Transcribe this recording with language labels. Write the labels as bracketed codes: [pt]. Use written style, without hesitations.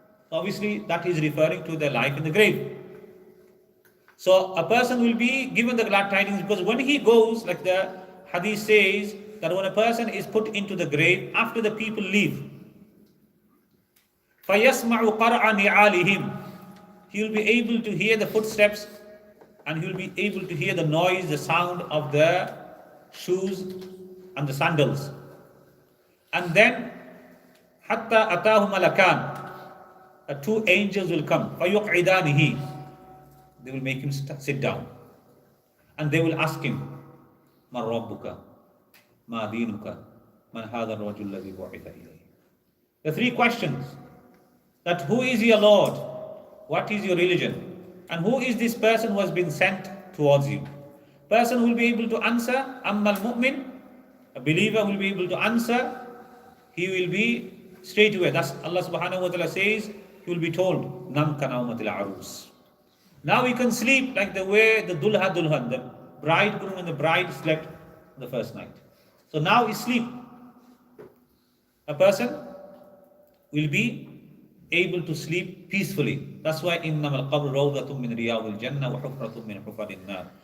[en] Obviously, that is referring to their life in the grave. So a person will be given the glad tidings because when he goes, like the hadith says, that when a person is put into the grave, after the people leave, [ar] فَيَسْمَعُ قَرْعَ نِعَالِهِمْ, [en] he will be able to hear the footsteps and he will be able to hear the noise, the sound of the shoes and the sandals. And then [ar] حَتَّى أَتَاهُ مَلَكَانِ, [en] two angels will come. [ar] فَيُقْعِدَانِهِ, [en] they will make him sit down. And they will ask him, [ar] مَنْ رَبُّكَ مَا دِينُكَ مَنْ هَذَا الرَّجُلُ الَّذِي بُعِثَ إِلَيْهِ. [en] The three questions, that who is your Lord, what is your religion, and who is this person who has been sent towards you. Person will be able to answer, [ar] أَمَّا الْمُؤْمِنِ, [en] a believer will be able to answer, he will be straight away. That's Allah subhanahu wa ta'ala says, he will be told, [ar] نَمْ كَنَوْمَةِ الْعَرُوسِ. [en] Now we can sleep like the way the dulha dulhan, the bridegroom and the bride slept the first night. So now is sleep. A person will be able to sleep peacefully. That's why [ar] إِنَّمَا الْقَبْرُ رَوْضَةٌ مِّنْ رِيَاضِ الْجَنَّةِ وَحُفْرَةٌ مِّنْ حُفَرِ النَّارِ.